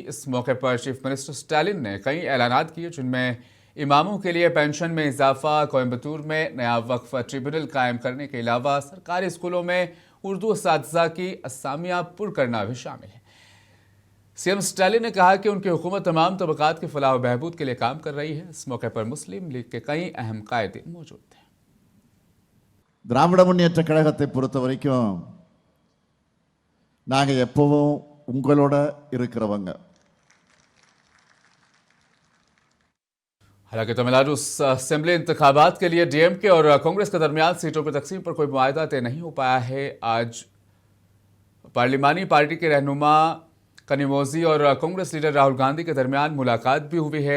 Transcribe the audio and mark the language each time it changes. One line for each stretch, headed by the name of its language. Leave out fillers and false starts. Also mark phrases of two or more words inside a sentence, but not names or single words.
Urdu: اس موقع پر
English: chief minister
Urdu: اسٹالن نے کئی اعلانات کیے جن میں اماموں کے لیے پنشن میں اضافہ، کوئمبتور میں نیا وقف ٹریبونل قائم کرنے کے علاوہ سرکاری اسکولوں میں اردو اساتذہ کی اسامیاں پُر کرنا بھی شامل ہے. سی ایم اسٹالن نے کہا کہ ان کی حکومت تمام طبقات کی فلاح و بہبود کے لیے کام کر رہی ہے. اس موقع پر مسلم لیگ کے کئی اہم قائدین موجود تھے.
Tamil: திராவிட முன்னேற்ற கழகத்தை பொறுத்த வரைக்கும் நாங்க எப்பவும் உங்களோட இருக்கிறவங்க।
Urdu: حالانکہ تمل ناڈو اسمبلی انتخابات کے لیے ڈی ایم کے اور کانگریس کے درمیان سیٹوں کی تقسیم پر کوئی معاہدہ طے نہیں ہو پایا ہے. آج پارلیمانی پارٹی کے رہنما کنیموزی اور کانگریس لیڈر راہل گاندھی کے درمیان ملاقات بھی ہوئی ہے.